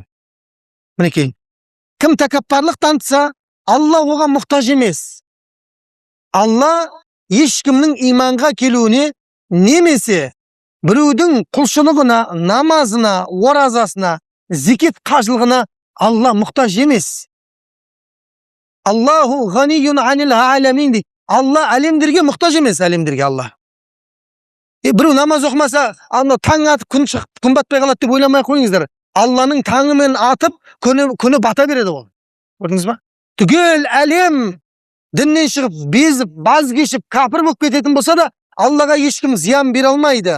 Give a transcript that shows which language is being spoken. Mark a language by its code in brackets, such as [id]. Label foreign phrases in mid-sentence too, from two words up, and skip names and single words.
[kk] Мінекей, кім тәкаппарлық танытса, Алла оған мұқтаж емес. Алла ешкімнің иманға келуіне немесе біреудің құлшылығына, намазына, оразасына, зекет қажылығына Алла мұқтаж емес. [ar] الله غني عن العالمين дейді. [kk] Алла әлемдерге мұқтаж емес, әлемдерге Алла. Біреу намаз оқымаса, таң атып күн батпай қалады деп ойламай қойыңыздар. Алланың таңымен атып, күні бата береді ол. Көрдіңіз ба? Түгел әлем діннен шығып, безіп, баз кешіп, кәпір болып кететін болса да, Аллаға ешкім зиян бере алмайды.